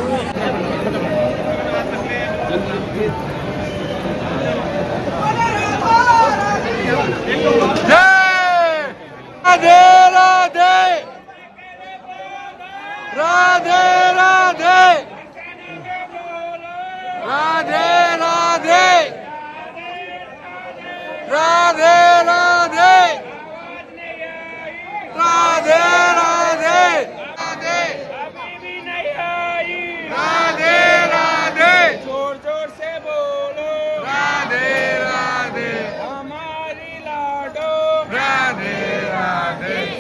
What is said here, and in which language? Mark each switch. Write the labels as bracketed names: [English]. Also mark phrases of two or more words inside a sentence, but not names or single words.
[Hindi] રાધે રાધે રાધે રાધે રાધે રાધે રાધે રાધે રાધે રાધે રાધે રાધે जोर जोर से बोलो રાધે રાધે हमारी लाडो રાધે રાધે.